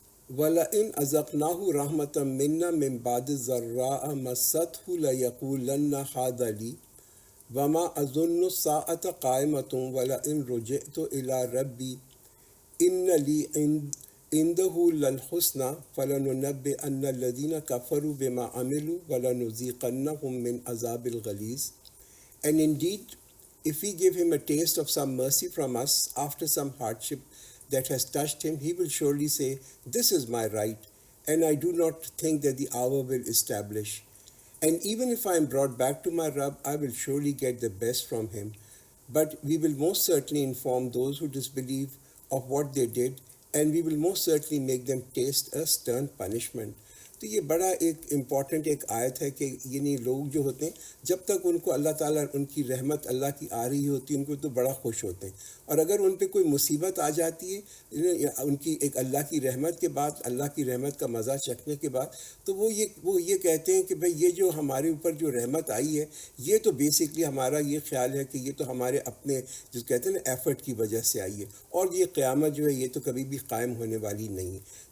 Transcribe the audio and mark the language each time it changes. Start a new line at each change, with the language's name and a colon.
Arabic: وَلَئِنْ أَذَقْنَاهُ رَحْمَةً مِنَّا مِنْ بَعْدِ ضَرَّاءَ مَسَّتْهُ لَيَقُولَنَّ هَذَا لِي وَمَا أَظُنُّ السَّاعَةَ قَائِمَةً وَلَئِنْ رُجِعْتُ إِلَىٰ رَبِّي إِنَّ لِي عِندَهُ لَلْحُسْنَىٰ فَلَنُنَبِّئَنَّ الَّذِينَ كَفَرُوا بِمَا عَمِلُوا وَلَنُذِيقَنَّهُم مِّنْ عَذَابٍ غَلِيظٍ۔
English: And indeed, If we give him a taste of some mercy from us after some hardship that has touched him, he will surely say, "This is my right, and I do not think that the hour will establish. And even if I am brought back to my Rabb, I will surely get the best from him. But we will most certainly inform those who disbelieve of what they did, and we will most certainly make them taste a stern punishment."
Urdu: تو یہ بڑا ایک important ایک آیت ہے کہ یعنی لوگ جو ہوتے ہیں جب تک ان کو اللہ تعالیٰ ان کی رحمت اللہ کی آ رہی ہوتی ہے ان کو تو بڑا خوش ہوتے ہیں، اور اگر ان پہ کوئی مصیبت آ جاتی ہے ان کی ایک اللہ کی رحمت کے بعد، اللہ کی رحمت کا مزہ چکھنے کے بعد، تو وہ یہ کہتے ہیں کہ بھئی یہ جو ہمارے اوپر جو رحمت آئی ہے یہ تو بیسکلی ہمارا یہ خیال ہے کہ یہ تو ہمارے اپنے جو کہتے ہیں نا ایفرٹ کی وجہ سے آئی ہے، اور یہ قیامت جو ہے یہ تو کبھی بھی قائم ہونے والی نہیں ہے.